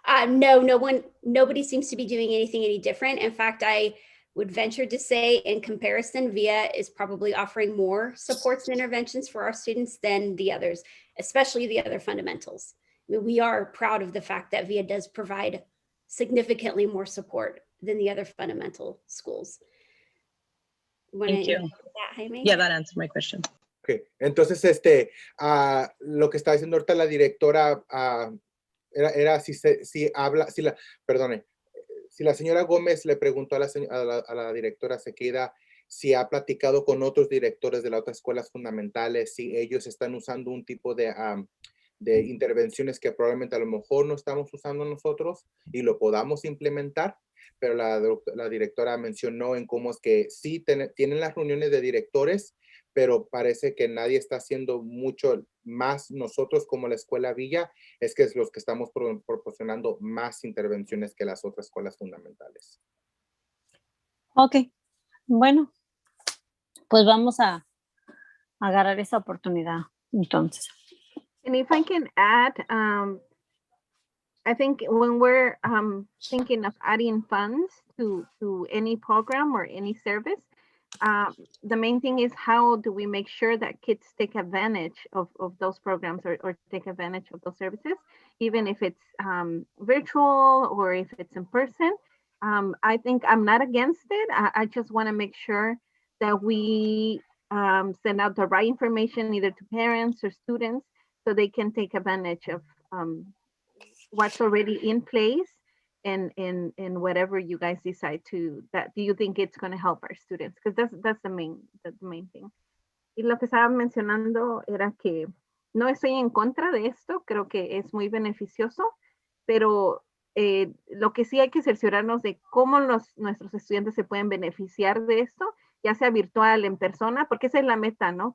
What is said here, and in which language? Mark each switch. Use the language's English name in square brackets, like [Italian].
[English] Nobody seems to be doing anything any different. In fact, I would venture to say in comparison, VIA is probably offering more supports and interventions for our students than the others, especially the other fundamentals. I mean, we are proud of the fact that VIA does provide significantly more support than the other fundamental schools. Thank you. That, Jaime? Yeah, that answered my question. Okay. [Spanish] Entonces, lo que está diciendo ahorita la directora, era si habla, perdone, si la señora Gómez le preguntó a la directora Sequeira si ha platicado con otros directores de las otras escuelas fundamentales, si ellos están usando un tipo de intervenciones que probablemente a lo mejor no estamos usando nosotros y lo podamos implementar, pero la directora mencionó en cómo es que sí tienen las reuniones de directores, pero parece que nadie está haciendo mucho más. Nosotros como la Escuela Villa es que es los que estamos proporcionando más intervenciones que las otras escuelas fundamentales. Ok, bueno, pues vamos a agarrar esa oportunidad entonces. [English] And if I can add, I think when we're thinking of adding funds to any program or any service, the main thing is how do we make sure that kids take advantage of those programs or take advantage of those services, even if it's virtual or if it's in person. I think I'm not against it. I just want to make sure that we send out the right information either to parents or students so they can take advantage of what's already in place and whatever you guys decide do you think it's going to help our students? Because that's the main thing. [Spanish] Y lo que estaba mencionando era que no estoy en contra de esto, creo que es muy beneficioso, pero lo que sí hay que cerciorarnos de cómo nuestros estudiantes se pueden beneficiar de esto, ya sea virtual, en persona, porque esa es la meta, ¿no?